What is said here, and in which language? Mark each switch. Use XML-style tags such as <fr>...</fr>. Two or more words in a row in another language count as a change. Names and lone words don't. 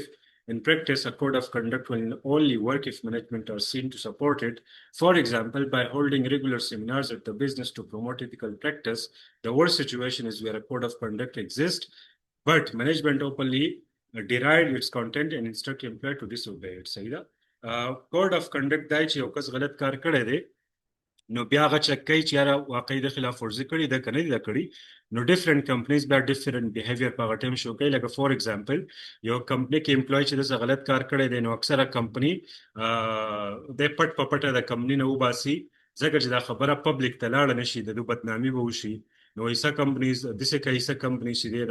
<en>In practice, a code of conduct will only work if management are seen to support it. For example, by holding regular seminars at the business to promote ethical practice, the worst situation is where a code of conduct exists, but management openly deride its content and instruct employee to disobey it.</en> <ps>صحیح ده</ps> <en>code of conduct</en> <ps>دای چې یو کس غلط کار کړی دی نو بیا هغه چک کوي چې یاره واقعي د خلاف ورزي کړې ده که نه دي ده کړې نو</ps> <en>different companies</en> <ps>بیا</ps> <en>different behavior</en> <ps>په هغه ټایم شو کوي لکه</ps> <en>for example</en> <ps>یو کمپنی کې امپلوي چې داسې غلط کار کړی دی نو اکثره کمپنی د پټ په پټه د کمپنی نه وباسي ځکه چې دا خبره پبلک ته لاړه نشي د دوی بدنامي به وشي نو ایسه کمپنیز داسې کوي ایسه کمپنی چې دی</ps>